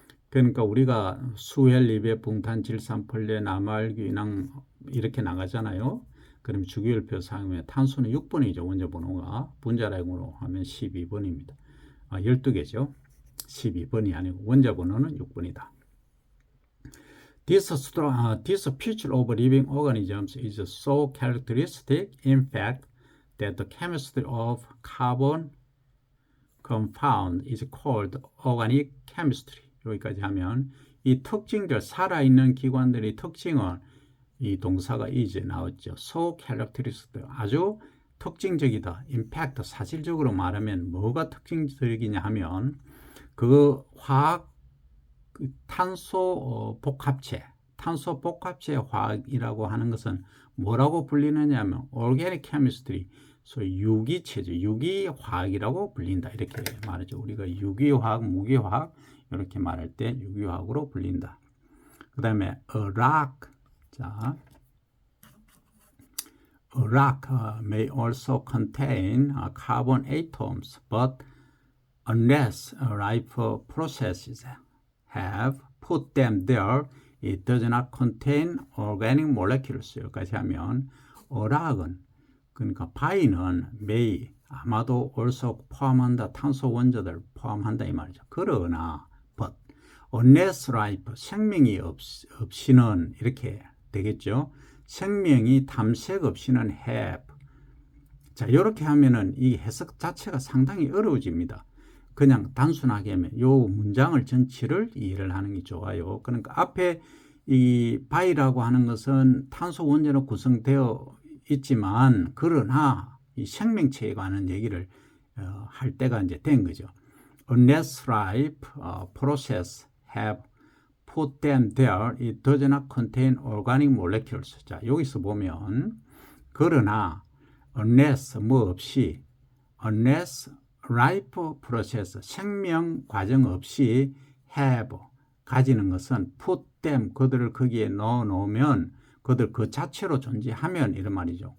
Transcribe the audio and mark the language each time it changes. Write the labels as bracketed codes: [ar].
[ko] 그러니까 우리가 수헬, 리베, 붕탄, 질산, 폴레, 나말기, 인왕 이렇게 나가잖아요. 그럼 주기율표 사용하면 탄소는 6번이죠. 원자 번호가. 분자량으로 하면 12번입니다. 12개죠. 12번이 아니고 원자 번호는 6번이다. [en] This feature of living organisms is so characteristic, in fact, that the chemistry of carbon compound is called organic chemistry. [ko] 여기까지 하면 이 특징들, 살아있는 기관들의 특징은, 이 동사가 이제 나왔죠. [en] So characteristic, [ko] 아주 특징적이다. [en] impact, [ko] 사실적으로 말하면 뭐가 특징적이냐 하면 그 화학 탄소 복합체 화학이라고 하는 것은 뭐라고 불리느냐 하면 [en] organic chemistry, [ko] 소위 유기체죠. 유기화학이라고 불린다. 이렇게 말하죠. 우리가 유기화학, 무기화학 이렇게 말할 때 유기화학으로 불린다. 그 다음에 [en] a rock. [ko] 자, [en] a rock may also contain carbon atoms, but unless life processes have put them there, it does not contain organic molecules. [ko] 여기까지 하면 [en] a rock [ko] 은 그러니까 바위는 [en] may [ko] 아마도 [en] also [ko] 포함한다. 탄소 원자들 포함한다 이 말이죠. 그러나 [en] but unless life [ko] 생명이 없이는 이렇게 되겠죠. 생명이 탐색 없이는 [en] have. [ko] 자, 이렇게 하면은 이 해석 자체가 상당히 어려워집니다. 그냥 단순하게 하면 요 문장을 전체를 이해를 하는 게 좋아요. 그러니까 앞에 이 바위라고 하는 것은 탄소 원자로 구성되어 있지만 그러나 이 생명체에 관한 얘기를 할 때가 이제 된 거죠. [en] Unless life process have put them there, it does not contain organic molecules. [ko] 자, 여기서 보면 그러나 unless 뭐 없이 [en] unless life process [ko] 생명 과정 없이 have 가지는 것은 [en] put them [ko] 그들을 거기에 넣어 놓으면 그들 그 자체로 존재하면 이런 말이죠.